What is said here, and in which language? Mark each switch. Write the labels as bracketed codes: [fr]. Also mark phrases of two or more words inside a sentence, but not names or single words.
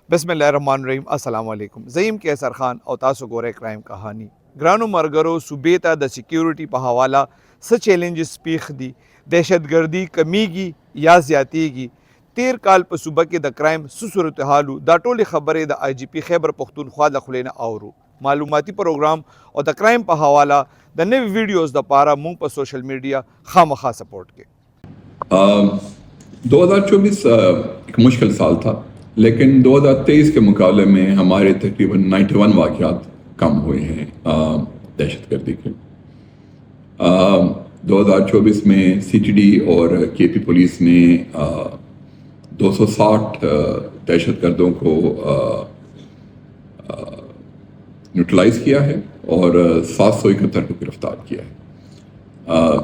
[ar] بسم الله الرحمن الرحیم. السلام علیکم. [ps] زیم کیسر خان او تاسو ګورئ کرائم کہانی. ګرانو مرګرو صوبې ته د سکیورټي په حواله څه چیلنجز پیښ دي؟ دهشتګردي کمیږي یا زیاتیږي؟ تیر کال په صوبه کې د کرائم څه صورتحالو؟ دا ټولې خبرې د آی جی پی خیبر پښتونخوا له خولې نه اورو. معلوماتي پروګرام او د کرائم په حواله د نوې ویډیوز دپاره مونږ په سوشل میډیا خامخا سپورټ کې. [ur] 2024 ایک مشکل سال تھا، لیکن 2023 کے مقابلے میں ہمارے تقریباً 91 واقعات کم ہوئے ہیں دہشت گردی کے. 2024 میں سی ٹی ڈی اور کے پی پولیس نے 260 دہشت گردوں کو نیوٹرلائز کیا ہے اور 771 کو گرفتار کیا ہے.